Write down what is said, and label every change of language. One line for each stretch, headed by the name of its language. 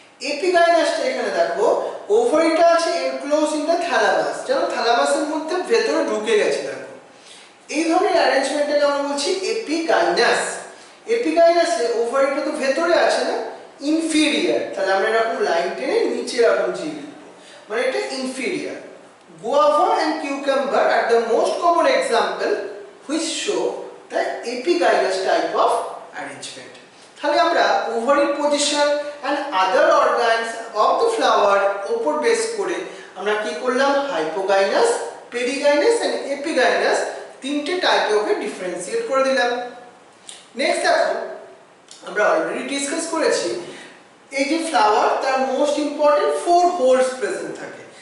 Bangla: এপিগাইনাসটা এখানে দেখো, ওভারিটা আছে
English: enclose in the thalamus,
Bangla: যেন থ্যালামাসের মধ্যে ভেতরে ঢুকে গেছে। দেখো, এই ধরনের অ্যারেঞ্জমেন্টটাকে আমরা বলছি এপিগাইনাস। এপিগাইনাসে ওভারিটা তো ভেতরে আছে না, ইনফিরিয়র। তাহলে আমরা এরকম লাইন টেনে নিচে এরকম জি লিখবো, মানে এটা inferior.
English: Guava and cucumber are the most common example which show the epigynous type of arrangement.
Bangla: তাহলে আমরা ovary position
English: and other organs of the flower
Bangla: উপর বেস করে আমরা কি করলাম, হাইপোগাইনাস, পেরিগাইনাস and epigynous তিনটে টাইপে ওকে ডিফারেন্সিয়েট করে দিলাম। নেক্সট দেখো, আমরা অলরেডি ডিসকাস করেছি এই যে ফ্লাওয়ার, তার
English: most important 4 holes present
Bangla: থাকে।